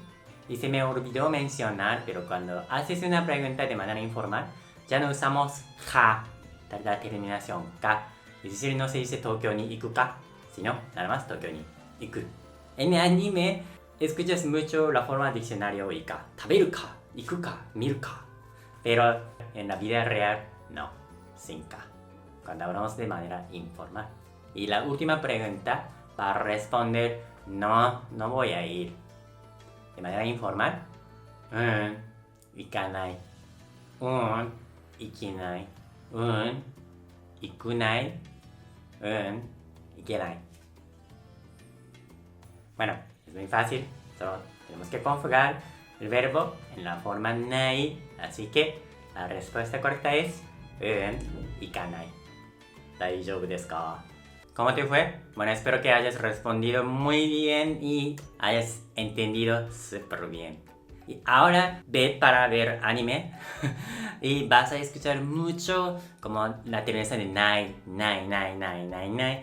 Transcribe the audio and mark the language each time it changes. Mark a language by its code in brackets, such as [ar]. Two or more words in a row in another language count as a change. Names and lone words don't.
[es] Y se me olvidó mencionar, pero cuando haces una pregunta de manera informal, ya no usamos ja, la terminación ka. Es decir, no se dice [ja] 東京に行くか, [es] sino nada más [ja] 東京に行く. [es] En anime, escuchas mucho la forma diccionario y ka. [ja] 食べるか, 行くか, 見るか. [es] Pero en la vida real, no, sin ka. Cuando hablamos de manera informal. Y la última pregunta, para responder, no voy a ir. De manera informal, [ja] 行かない. 行けない. 行くない. 行けない. [es] Bueno, es muy fácil, solo tenemos que conjugar el verbo en la forma ない, así que La respuesta correcta es ikanai. [ja] 大丈夫ですか? [es] ¿Cómo te fue? Bueno, espero que hayas respondido muy bien y hayas entendido súper bien. Y ahora ve para ver anime y vas a escuchar mucho como la terminación de nai, nai, nai, nai, nai, nai.